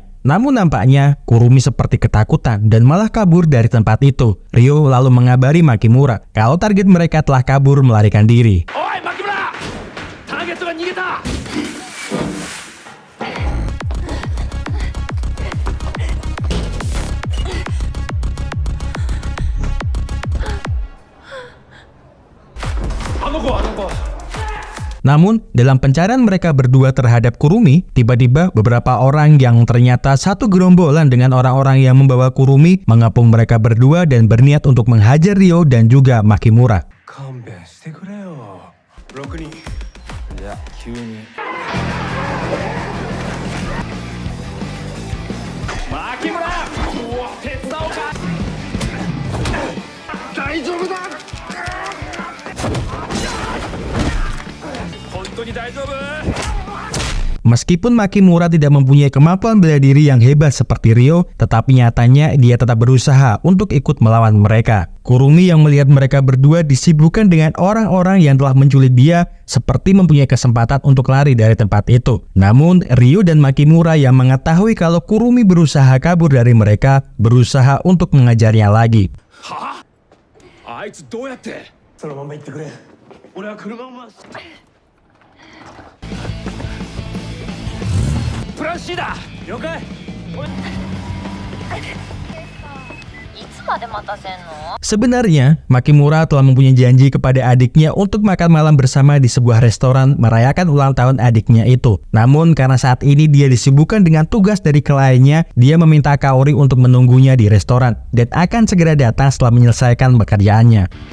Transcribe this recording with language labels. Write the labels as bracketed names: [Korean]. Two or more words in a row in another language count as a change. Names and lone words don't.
[Indonesian] Namun nampaknya Kurumi seperti ketakutan dan malah kabur dari tempat itu. Ryo lalu mengabari Makimura kalau target mereka telah kabur melarikan diri. [Japanese] Oi, Makimura! Target が逃げた! [Indonesian] Namun, dalam pencarian mereka berdua terhadap Kurumi, tiba-tiba beberapa orang yang ternyata satu gerombolan dengan orang-orang yang membawa Kurumi mengepung mereka berdua dan berniat untuk menghajar Ryo dan juga Makimura. [Japanese] 勘弁してくれよ。6人。いや、急に。牧村、手伝おうか。大丈夫だ。本当に大丈夫 [Indonesian] Meskipun Makimura tidak mempunyai kemampuan bela diri yang hebat seperti Ryo, tetapi nyatanya dia tetap berusaha untuk ikut melawan mereka. Kurumi yang melihat mereka berdua disibukkan dengan orang-orang yang telah menculik dia, seperti mempunyai kesempatan untuk lari dari tempat itu. Namun, Ryo dan Makimura yang mengetahui kalau Kurumi berusaha kabur dari mereka, berusaha untuk mengajarnya lagi. [Japanese] はあいつどうやってそのまま行ってくれ。俺は車を回す。プラン C だ。了解。 [Indonesian] Sebenarnya, Makimura telah mempunyai janji kepada adiknya untuk makan malam bersama di sebuah restoran merayakan ulang tahun adiknya itu. Namun, karena saat ini dia disibukkan dengan tugas dari kliennya, dia meminta Kaori untuk menunggunya di restoran dan akan segera datang setelah menyelesaikan pekerjaannya.